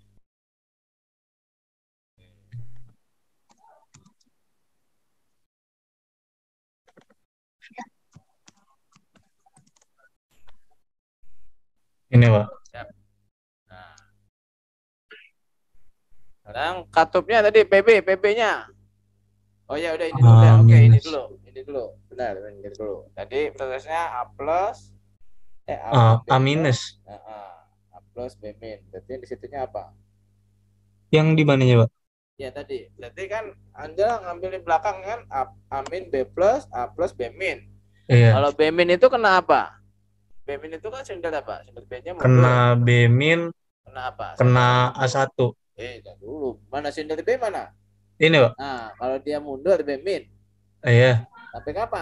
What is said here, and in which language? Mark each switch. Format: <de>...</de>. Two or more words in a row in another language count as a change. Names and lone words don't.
<id>Ini, Pak. Nah, sekarang katupnya tadi PB-nya. Oh ya udah ini dulu ya. Oke, ini dulu. Benar, ini dulu. Tadi prosesnya A plus A minus. A plus B min. Berarti di situnya apa? Yang di mananya, Pak? Ya tadi. Berarti kan Anda ngambil di belakang kan A min B plus A plus B min. Iya. Kalau B min itu kena apa? B min itu kan silinder apa? Silinder B-nya mundur. Kena B min. Kena apa? Kena A1. Jangan dulu. Mana silinder B mana? Ini, Pak. Nah, kalau dia mundur B min. Iya. Sampai kapan?</id>